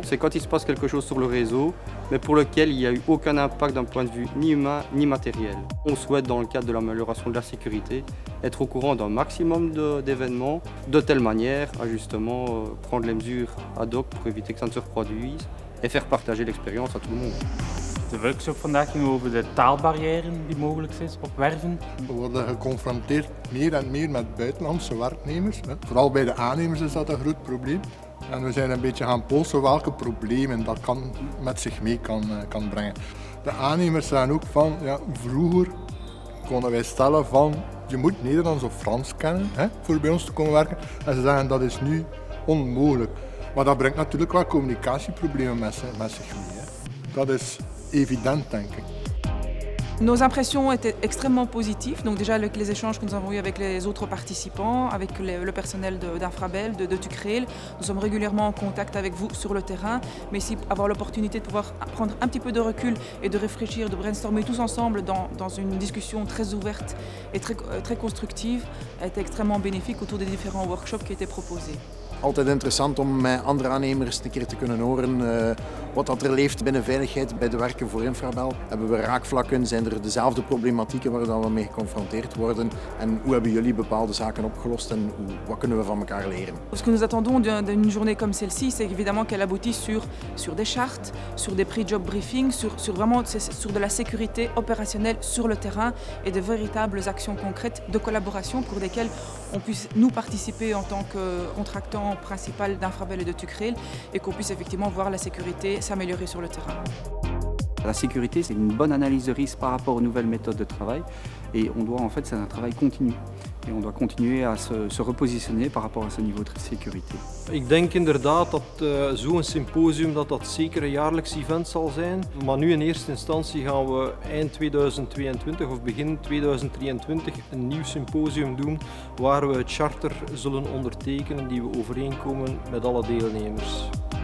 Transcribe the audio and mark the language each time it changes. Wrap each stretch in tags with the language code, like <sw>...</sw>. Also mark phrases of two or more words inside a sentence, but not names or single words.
<fr>C'est quand il se passe quelque chose sur le réseau, mais pour lequel il n'y a eu aucun impact d'un point de vue ni humain ni matériel. On souhaite, dans le cadre de l'amélioration de la sécurité, être au courant d'un maximum d'événements, de telle manière à justement prendre les mesures ad hoc pour éviter que ça ne se reproduise et faire partager l'expérience à tout le monde.</fr> <nl>De workshop vandaag ging over de taalbarrière die mogelijk is op werven. We worden geconfronteerd meer en meer met buitenlandse werknemers. Vooral bij de aannemers is dat een groot probleem. En we zijn een beetje gaan polsen welke problemen dat met zich mee kan brengen. De aannemers zeggen ook van, ja, vroeger konden wij stellen van je moet Nederlands of Frans kennen voor bij ons te komen werken. En ze zeggen dat is nu onmogelijk. Maar dat brengt natuurlijk wel communicatieproblemen met zich mee. Dat is évident, denk ik.</nl> <fr>Nos impressions étaient extrêmement positives, donc déjà les échanges que nous avons eus avec les autres participants, avec le personnel d'Infrabel, de Tucrail. Nous sommes régulièrement en contact avec vous sur le terrain, mais aussi avoir l'opportunité de pouvoir prendre un petit peu de recul et de réfléchir, de brainstormer tous ensemble dans une discussion très ouverte et très constructive était extrêmement bénéfique autour des différents workshops qui étaient proposés.</fr> <nl>Altijd interessant om met andere aannemers een keer te kunnen horen wat dat er leeft binnen veiligheid bij de werken voor Infrabel. Hebben we raakvlakken, zijn er dezelfde problematieken waar we mee geconfronteerd worden en hoe hebben jullie bepaalde zaken opgelost en wat kunnen we van elkaar leren?</nl> <fr>Ce que nous attendons d'une journée comme celle-ci, c'est évidemment qu'elle aboutisse sur des chartes, sur des</fr> <en>pré-job briefings,</en> <fr>sur de la sécurité opérationnelle sur le terrain et de véritables actions concrètes de collaboration pour lesquelles on puisse nous participer en tant que contractant principal d'Infrabel et de Tucrail et qu'on puisse effectivement voir la sécurité s'améliorer sur le terrain. La sécurité, c'est une bonne analyse de risque par rapport aux nouvelles méthodes de travail et on doit en fait, c'est un travail continu et on doit continuer à se repositionner par rapport à ce niveau de sécurité.</fr> <nl>Ik denk inderdaad dat zo'n symposium dat zeker een jaarlijks event zal zijn, maar nu in eerste instantie gaan we eind 2022 of begin 2023 een nieuw symposium doen waar we het charter zullen ondertekenen die we overeenkomen met alle deelnemers.</nl>